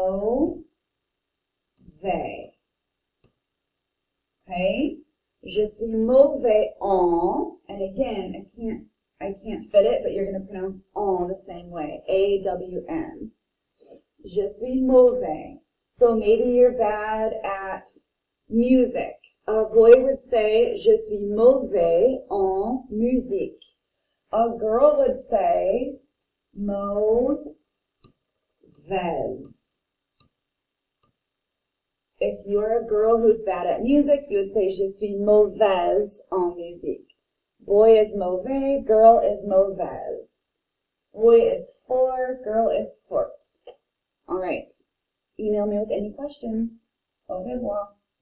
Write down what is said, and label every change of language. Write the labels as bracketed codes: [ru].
[fr] Mauvais. Okay? Je suis mauvais en, [en] and again, I can't fit it, but you're going to pronounce en the same way. [fr] A-W-N. Je suis mauvais. [en] So maybe you're bad at music. A boy would say, [fr] je suis mauvais en musique. [en] A girl would say, mauvaise. If you're a girl who's bad at music, you would say, [fr] je suis mauvaise en musique. [en] Boy is mauvais, girl is mauvaise. Boy is for, girl is fort. All right. Email me with any questions. [fr] Au revoir.